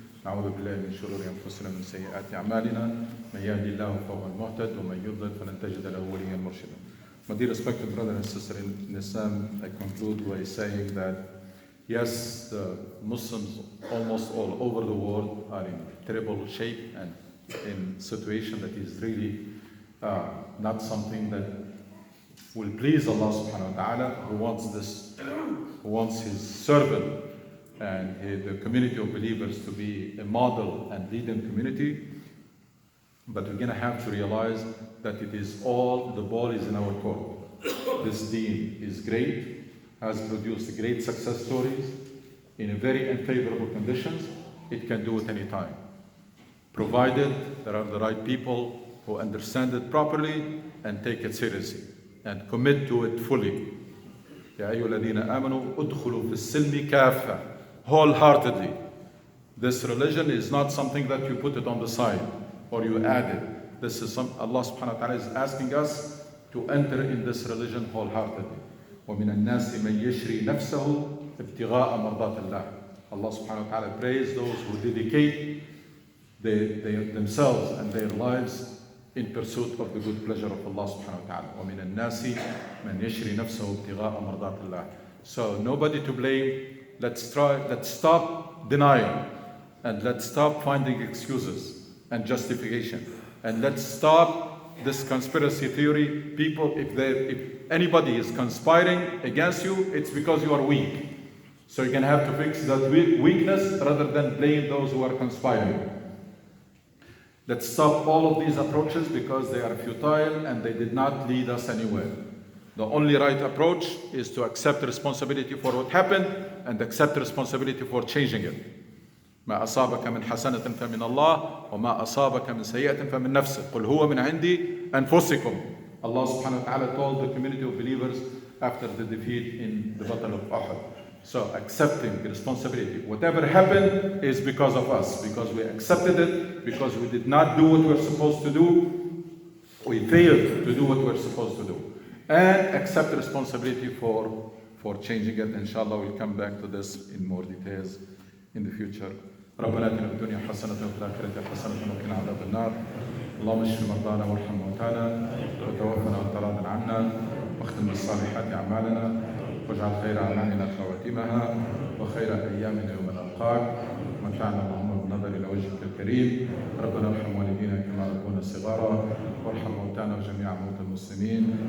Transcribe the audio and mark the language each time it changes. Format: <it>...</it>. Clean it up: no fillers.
<ar>نعوذ بالله من شرور أنفسنا ومن سيئات أعمالنا. من يهدي الله فهو المهتد ومن يضلل فلن تجد له وليا مرشدا.</ar> <en>My dear respected brother and sister in Islam, I conclude by saying that yes, the Muslims almost all over the world are in terrible shape and in situation that is really not something that will please Allah subhanahu wa ta'ala, who wants his servant and the community of believers to be a model and leading community. But we're going to have to realize that it is all, the ball is in our court. This deen is great, has produced great success stories in very unfavorable conditions. It can do it any time, provided there are the right people who understand it properly and take it seriously and commit to it fully.</en> <ar>يا أيها الذين آمنوا ادخلوا في السلم كافة,</ar> <en>wholeheartedly. This religion is not something that you put it on the side or you add it. This is Allah subhanahu wa ta'ala is asking us to enter in this religion wholeheartedly.</en> <ar>وَمِنَ النَّاسِ مَنْ يَشْرِي نَفْسَهُ ابْتِغَاءَ مَرْضَاتِ اللَّهِ.</ar> <en>Allah subhanahu wa ta'ala praise those who dedicate themselves and their lives in pursuit of the good pleasure of Allah subhanahu wa ta'ala.</en> <ar>وَمِنَ النَّاسِ مَنْ يَشْرِي نَفْسَهُ ابْتِغَاءَ مَرْضَاتِ اللَّهِ.</ar> <en>So nobody to blame. Let's stop denial, and let's stop finding excuses and justification, and let's stop this conspiracy theory. People, if anybody is conspiring against you, it's because you are weak. So you're going to have to fix that weakness rather than blame those who are conspiring. Let's stop all of these approaches because they are futile and they did not lead us anywhere. The only right approach is to accept responsibility for what happened and accept responsibility for changing it.</en> <ar>ما أصابك من حسنة فمن الله وما أصابك من سيئة فمن نفسك قل هو من عندي أنفسكم.</ar> <en>Allah subhanahu wa ta'ala told the community of believers after the defeat in the battle of Uhud. So accepting responsibility. Whatever happened is because of us, because we accepted it, because we did not do what we're supposed to do. We failed to do what we're supposed to do. And accept responsibility for changing it. Inshallah, we'll come back to this in more details in the future.</en> <ar>ربنا آتنا في الدنيا حسنة وفي الآخرة حسنة وقنا عذاب النار. اللهم اشف مرضانا وارحم موتانا وتوفنا وانت راض عنا واختم بالصالحات أعمالنا واجعل خير أعمالنا خواتمها وخير أيامنا يوم نلقاك. متعنا اللهم بالنظر إلى وجهك الكريم. ربنا ارحم والدينا كما ربونا صغارا وارحم موتانا وجميع موتى المسلمين.</ar>